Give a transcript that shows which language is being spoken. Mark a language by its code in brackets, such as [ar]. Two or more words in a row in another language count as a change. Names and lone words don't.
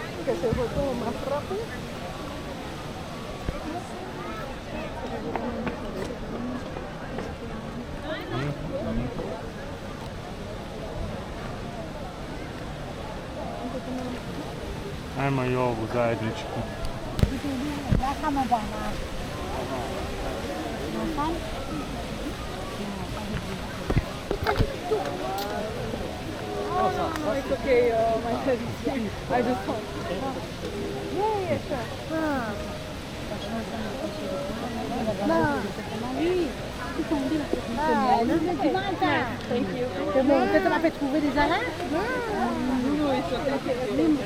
[es] que se fue todo más rápido. [hr] Ajmo i ovu zajedničku. [en] Oh, it's okay, my head is here. I just want. Yeah, sure. Thank you. [fr] C'est bon, peut-être on a fait trouver des arrêts. Oui, [en] it's okay.